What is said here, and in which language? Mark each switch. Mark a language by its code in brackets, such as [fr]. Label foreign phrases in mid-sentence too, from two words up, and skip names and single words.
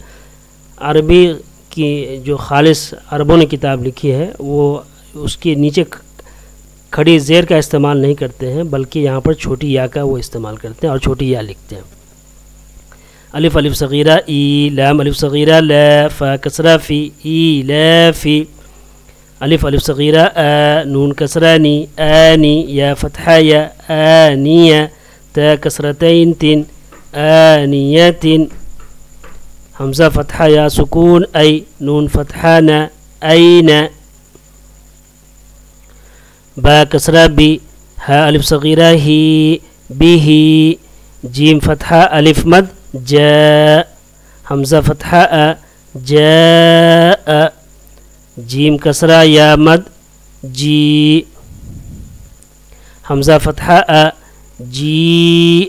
[ur] عربی کی جو خالص عربوں نے کتاب لکھی ہے وہ اس کے نیچے کھڑی زیر کا استعمال نہیں کرتے ہیں، بلکہ یہاں پر چھوٹی یا کا وہ استعمال کرتے ہیں اور چھوٹی یا لکھتے ہیں. الف الف صغیرہ ای، لام الف صغیرہ ل، فا کسرہ فی، ای ل فی. الف الف صغیرہ آ، نون کسرہ نی، آنی، یا فتحہ یا، آنیہ، تا کسرتین تن، آنیتن. حمزہ فتحہ یا سکون ای، نون فتحہ ن، این. با کسرہ بی، ہا الف صغیرہ ہی، بھی. جیم فتحہ الف مد جا، حمزہ فتحہ ا، جا. جیم کسرہ یا مد جی، حمزہ فتحہ ا، جی.